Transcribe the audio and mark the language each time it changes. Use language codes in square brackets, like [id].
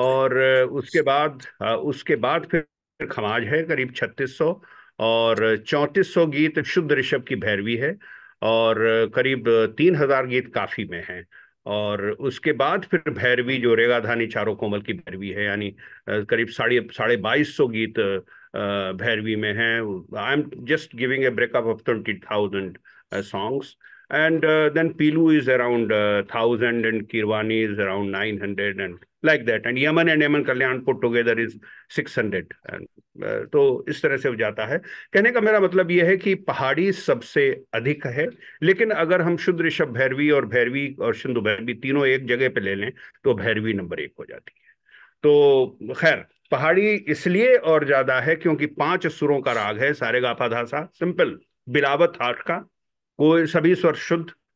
[hi] और उसके बाद फिर खमाज है करीब 3600, और 3400 गीत शुद्ध ऋषभ की भैरवी है, और करीब 3,000 गीत काफी में हैं। और उसके बाद फिर भैरवी जो रेगाधानी चारों कोमल की भैरवी है, यानी करीब साढ़े साढ़े 2200 गीत भैरवी में हैं। [en] I am just giving a breakup of 20,000 songs. And then Pilu is around 1,000, and Kirwani is around 900, and like that. And Yaman and Yaman Kalyan put together is 600. [hi] And, तो इस तरह से हो जाता है। कहने का मेरा मतलब यह है कि पहाड़ी सबसे अधिक है, लेकिन अगर हम शुद्ध ऋषभ भैरवी और सिंधु भैरवी तीनों एक जगह पे ले लें तो भैरवी नंबर 1 हो जाती है। तो खैर, पहाड़ी इसलिए और ज्यादा है क्योंकि 5 सुरों का राग है, सारेगापा धासा, सिंपल, बिलावत आठ का, कोई सभी स्वर शुद्ध।